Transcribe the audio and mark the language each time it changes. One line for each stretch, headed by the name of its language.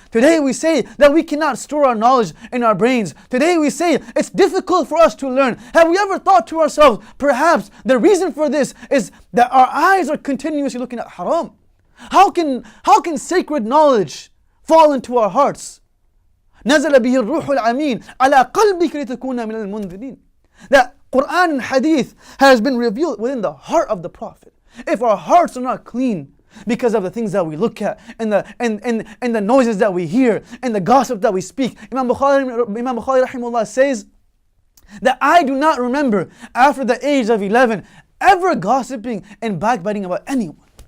English: Today, we say that we cannot store our knowledge in our brains. Today, we say it's difficult for us to learn. Have we ever thought to ourselves, perhaps the reason for this is that our eyes are continuously looking at haram? How can sacred knowledge fall into our hearts?
Arabic: نزل به الروح الأمين على قلبك لتكون من المنذرين.
English: That Quran and Hadith has been revealed within the heart of the Prophet. If our hearts are not clean because of the things that we look at and the noises that we hear and the gossip that we speak, Imam Bukhari rahimahullah says that I do not remember after the age of 11 ever gossiping and backbiting about anyone.